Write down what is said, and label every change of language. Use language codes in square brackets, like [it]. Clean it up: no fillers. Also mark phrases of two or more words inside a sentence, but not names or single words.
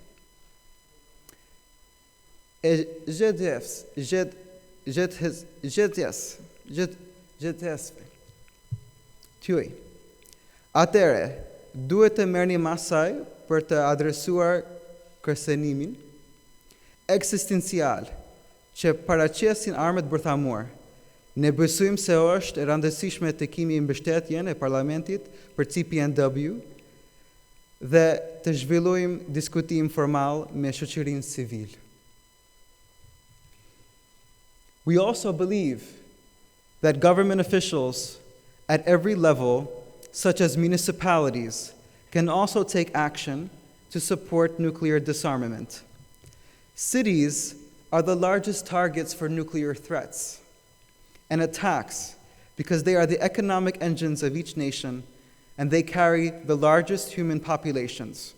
[sq] e gjithësve tuaj, atëre duhet të merrni masaj për të adresuar kërcënimin eksistencial që paraqesin armët bërthamor, Ne besojmë se është e rëndësishme të kemi mbështetjen e Parlamentit për TPNW dhe të zhvillojmë diskutim formal me shoqërinë civil. [en] We also believe that government officials at every level, such as municipalities, can also take action to support nuclear disarmament. Cities are the largest targets for nuclear threats and attacks because they are the economic engines of each nation and they carry the largest human populations.